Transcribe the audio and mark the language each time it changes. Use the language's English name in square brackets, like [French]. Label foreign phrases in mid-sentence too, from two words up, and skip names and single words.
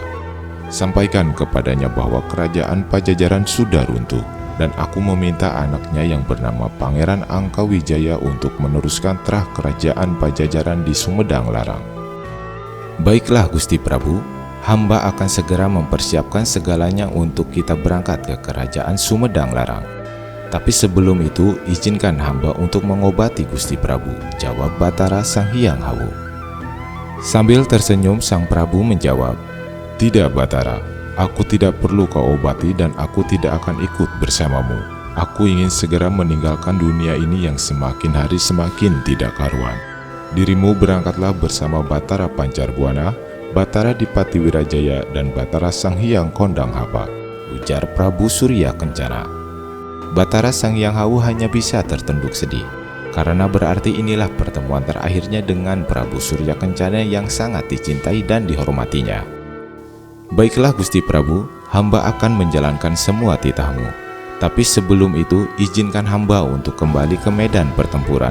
[Indonesian] Sampaikan kepadanya bahwa kerajaan Pajajaran sudah runtuh, dan aku meminta anaknya yang bernama Pangeran Angkawijaya untuk meneruskan terah kerajaan Pajajaran di Sumedang Larang." Baiklah Gusti Prabu, hamba akan segera mempersiapkan segalanya untuk kita berangkat ke kerajaan Sumedang Larang. Tapi sebelum itu, izinkan hamba untuk mengobati Gusti Prabu, jawab Batara Sang Hyang Hawu. Sambil tersenyum, Sang Prabu menjawab, "Tidak Batara, aku tidak perlu kau obati dan aku tidak akan ikut bersamamu. Aku ingin segera meninggalkan dunia ini yang semakin hari semakin tidak karuan. Dirimu berangkatlah bersama Batara Pancarbuana, Batara Dipati Wirajaya, dan Batara Sang Hyang Kondang Hapa," ujar Prabu Surya Kencana. Batara Sang Hyang Hawu hanya bisa tertunduk sedih, karena berarti inilah pertemuan terakhirnya dengan Prabu Surya Kencana yang sangat dicintai dan dihormatinya. "Baiklah Gusti Prabu, hamba akan menjalankan semua titahmu. Tapi sebelum itu, izinkan hamba untuk kembali ke medan pertempuran.